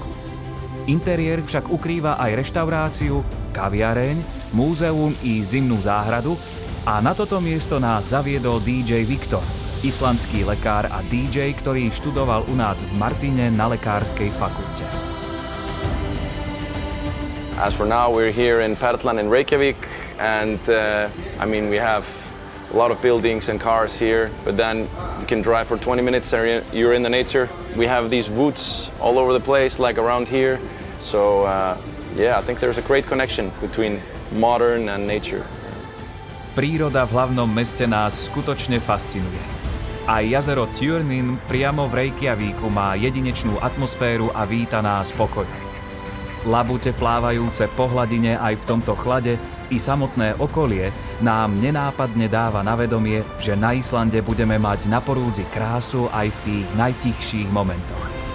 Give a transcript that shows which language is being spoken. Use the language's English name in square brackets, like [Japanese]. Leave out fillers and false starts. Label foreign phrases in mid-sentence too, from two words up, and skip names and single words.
[Slovak] Interiér však ukrýva aj reštauráciu, kaviareň, múzeum i zimnú záhradu a na toto miesto nás zaviedol DJ Viktor, islandský lekár a DJ, ktorý študoval u nás v Martine na lekárskej fakulte. [English] As for now, we're here in Perlan in Reykjavik, and we have a lot of buildings and cars here, but then you can drive for 20 minutes and you're in the nature. We have these woods all over the place, like around here. So I think there's a great connection between modern and nature. [Slovak] Príroda v hlavnom meste nás skutočne fascinuje. Aj jazero Tjörnin priamo v Reykjavíku má jedinečnú atmosféru a víta nás pokojne. Labute plávajúce po hladine aj v tomto chlade i samotné okolie nám nenápadne dáva na vedomie, že na Islande budeme mať na porúdzi krásu aj v tých najtichších momentoch.